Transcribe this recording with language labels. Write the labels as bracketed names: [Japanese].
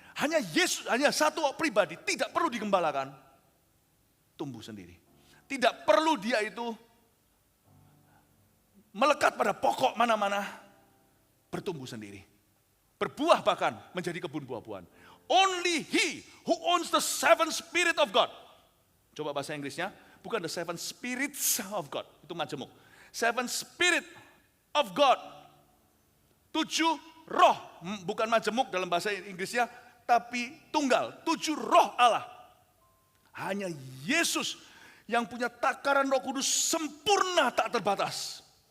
[Indonesian] Hanya Yesus, hanya satu pribadi tidak perlu digembalakan. Tumbuh sendiri. Tidak perlu dia itu melekat pada pokok mana-mana. Bertumbuh sendiri. Berbuah bahkan menjadi kebun buah-buahan. [English] Only he who owns the 7 Spirit of God. [Indonesian] Coba bahasa Inggrisnya, bukan [English] the 7 Spirits of God. [Indonesian] Itu majemuk. [English] 7 Spirit of God. [Indonesian] 7 roh, bukan majemuk dalam bahasa Inggrisnya, tapi tunggal. 7 roh Allah. Hanya Yesus yang punya takaran Roh Kudus sempurna tak terbatas.